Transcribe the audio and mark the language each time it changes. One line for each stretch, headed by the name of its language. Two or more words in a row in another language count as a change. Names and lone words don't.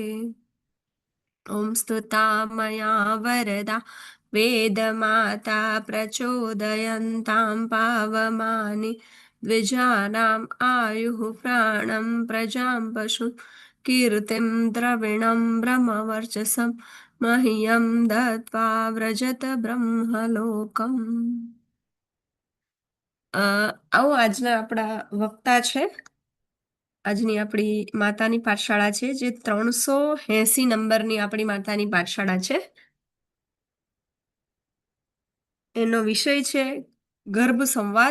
Sanskrit: ॐ स्तुता मया वरदा वेदमाता प्रचोदयन्तां पावमानि द्विजानाम् आयुः प्राणं प्रजां पशुं कीर्तिं द्रविणं ब्रह्मवर्चसं मह्यं दत्त्वा व्रजत ब्रह्मलोकम्।
Gujarati: આવો આજના આપણા વક્તા છે। આજની આપણી માતાની પાઠશાળા છે જે 380 નંબરની આપણી માતાની પાઠશાળા છે। એનો વિષય છે ગર્ભ સંવાદ।